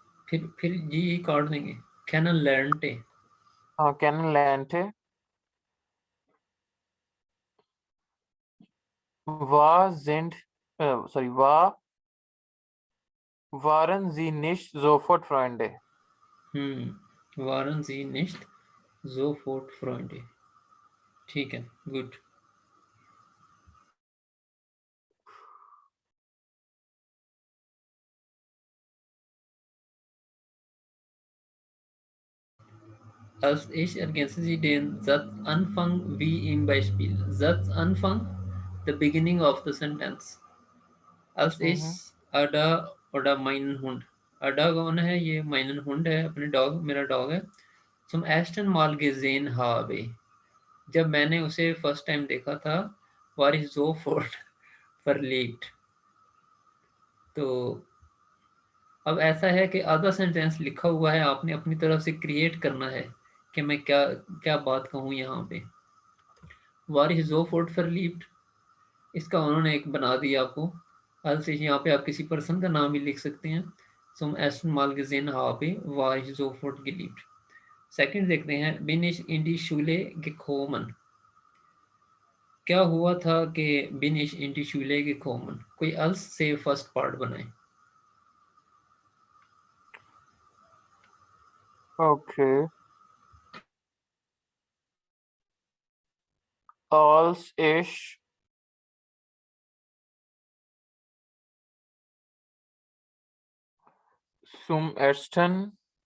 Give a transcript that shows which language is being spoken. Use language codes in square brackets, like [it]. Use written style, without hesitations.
[hi] फिर जी काट देंगे, cannon लैंटे। [de] kennenlernte, war sind, war, waren sie nicht sofort Freunde. waren sie nicht sofort Freunde। [hi] ठीक है good. [de] Als ich ergänze Sie den Satzanfang wie im Beispiel. [en] Satzanfang, the beginning of the sentence. [de] Als ich Ada oder meinen Hund। [hi] Ada कौन है? ये [de] meinen Hund [hi] है, अपने dog, मेरा dog है। [de] Zum ersten Mal gesehen habe, [hi] जब मैंने उसे फर्स्ट टाइम देखा था, [de] war ich sofort verliebt। [hi] तो अब ऐसा है कि आधा सेंटेंस लिखा हुआ है, आपने अपनी तरफ से क्रिएट करना है कि मैं क्या क्या बात कहूँ यहाँ पे। [de] war ich sofort verliebt, [hi] इसका उन्होंने एक बना दिया आपको। [de] als ich, [hi] यहाँ पे आप किसी पर्सन का नाम भी लिख सकते हैं। [de] zum ersten Mal gesehen habe, war ich sofort geliebt। [hi] Second देखते हैं, [de] bin ich in die Schule gekommen। [hi] क्या हुआ था कि [de] bin ich in die Schule gekommen, [hi] कोई als से फर्स्ट पार्ट बनाए। [en] Okay. [de] Als ich zum ersten